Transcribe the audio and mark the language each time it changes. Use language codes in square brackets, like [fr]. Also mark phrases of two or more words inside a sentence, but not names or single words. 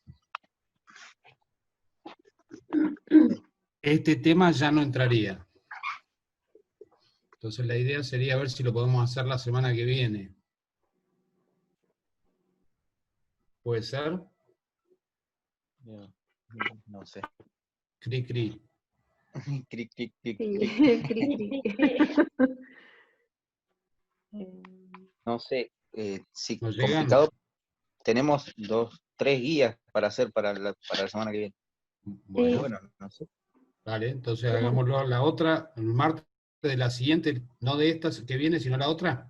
[es] Este tema ya no entraría. Entonces la idea sería ver si lo podemos hacer la semana que viene. ¿Puede ser? No sé. Cri, cri. Cric, cric, cric, Sí, cric. cri, cri. No sé. Sí, ¿No llegan? complicado. Tenemos 3 guías para hacer para la semana que viene. Bueno, Bueno, no sé. vale, entonces hagámoslo la otra, el martes de la siguiente, no de esta que viene, sino la otra.